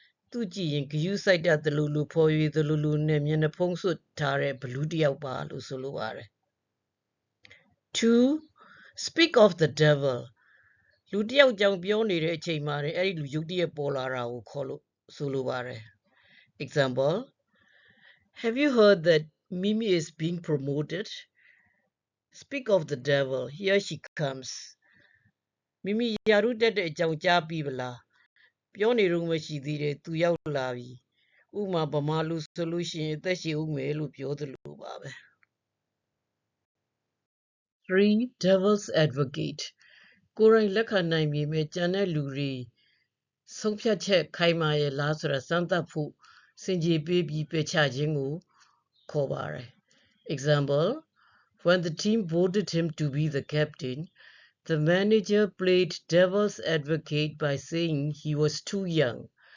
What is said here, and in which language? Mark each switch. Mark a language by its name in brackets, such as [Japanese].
[Burmese] သူကြည့်ရင်ဂရုစိုက်တတ်သလိုဖော်ရွေသလိုနဲ့မျက်နှာဖုံးစွပ်ထားတဲ့ဘလူးတစ်ယောက်ပါလို့ဆိုလိုပါတယ်။ 2. [English] Speak of the devil [Burmese] လူတစ်ယောက်ကြောင့်ပြောနေတဲ့အချိန်မှာအဲ့ဒီလူရုတ်တရက်ပေါ်လာတာကိုခေါ်လို့ဆိုလိုပါတယ်။ [English] Example Have you heard that Mimi is being promoted? Speak of the devil, here she comes. [Burmese] မိမိရာထူးတက်တဲ့အကြောင်းကြားပြီးဗလားပြောနေတော့မရှိသေးတယ်သူရောက်လာပြီဥမာဗမာလူဆိုလို့ရှိရင်အသက်ရှည်ဦးမယ်လို့ပြောသလိုပါပဲ 3. Devil's advocate ကိုယ်တိုင်လက်ခံနိုင်ပေမဲ့ကြံတဲ့လူတွေဆုံးဖြတ်ချက်ခိုင်မာရဲ့လားဆိုတာစမ်းသပ်ဖို့စင်ကြေပေးပြီးပယ်ချခြင်းကိုခေါ်ပါတယ် [English] Example When the team voted him to be the captain The manager played devil's advocate by saying he was too young.